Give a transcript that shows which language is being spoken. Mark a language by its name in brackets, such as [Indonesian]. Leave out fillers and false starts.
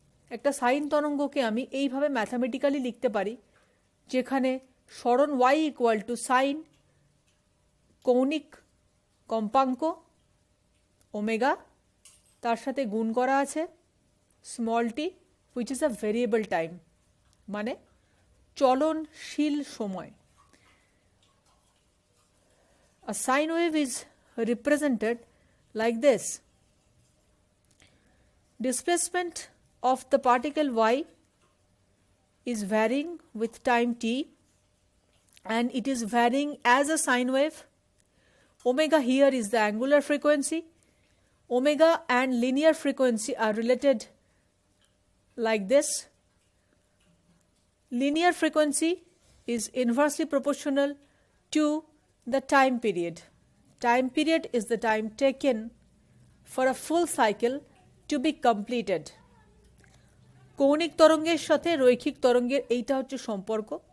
[Bangla] একটা সাইন তরঙ্গকে আমি এইভাবে ম্যাথামেটিক্যালি লিখতে পারি, যেখানে সরণ y ইকুয়াল টু সাইন কৌণিক কম্পাঙ্ক ওমেগা, তার সাথে গুণ করা আছে small tea [English] which is a variable time, [Bangla] মানে চলনশীল সময়। [English] A sine wave is represented like this. Displacement of the particle y is varying with time t, and it is varying as a sine wave. Omega here is the angular frequency. Omega and linear frequency are related like this. Linear frequency is inversely proportional to the time period. Time period is the time taken for a full cycle to be completed. [Bangla] কৌণিক তরঙ্গের সাথে রৈখিক তরঙ্গের এইটা হচ্ছে সম্পর্ক।